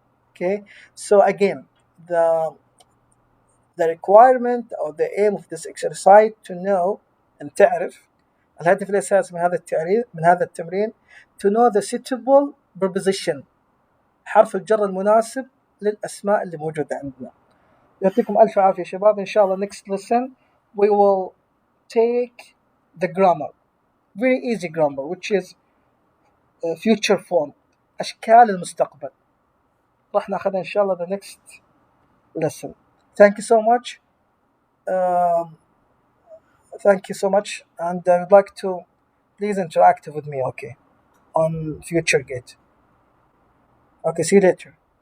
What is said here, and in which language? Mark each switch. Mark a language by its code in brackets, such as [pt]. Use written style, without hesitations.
[en] okay. so again the requirement or the aim of this exercise to know [ar] أن تعرف الهدف الأساسي من هذا التمرين [en] to know the suitable preposition [ar] حرف الجر المناسب للأسماء اللي موجودة عندنا. يعطيكم ألف عافية شباب. إن شاء الله [en] next lesson we will take the grammar, very easy grammar, which is future form, [ar] أشكال المستقبل. راح ناخذها إن شاء الله [en] the next lesson. Thank you so much. Thank you so much, and I would like to please interact with me, okay, on future gate. Okay, see you later.